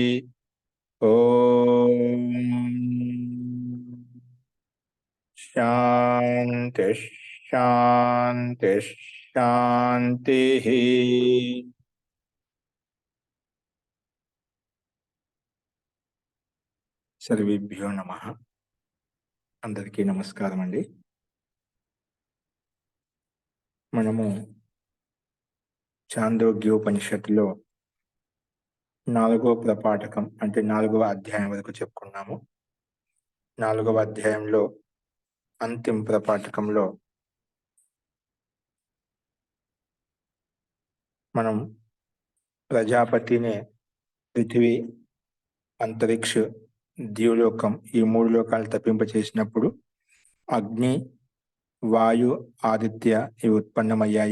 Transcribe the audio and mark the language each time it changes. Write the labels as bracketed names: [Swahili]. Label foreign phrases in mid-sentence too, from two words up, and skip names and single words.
[Sanskrit] ओम शांति शांति शांति। सर्वेभ्यो नमः। [Telugu] అందరికీ నమస్కారం అండి। మనము చాందోగ్యోపనిషత్తులో 4వ ప్రపాఠకం అంటే 4వ అధ్యాయం వరకు చెప్పుకున్నాము. 4వ అధ్యాయంలో అంతిమ ప్రపాఠకంలో మనం ప్రజాపతినే పృథివీ, అంతరిక్ష, ద్యులోకం ఈ 3 లోకాలు తప్పింప చేసినప్పుడు అగ్ని, వాయు, ఆదిత్య ఇవి ఉత్పన్నమయ్యాయి.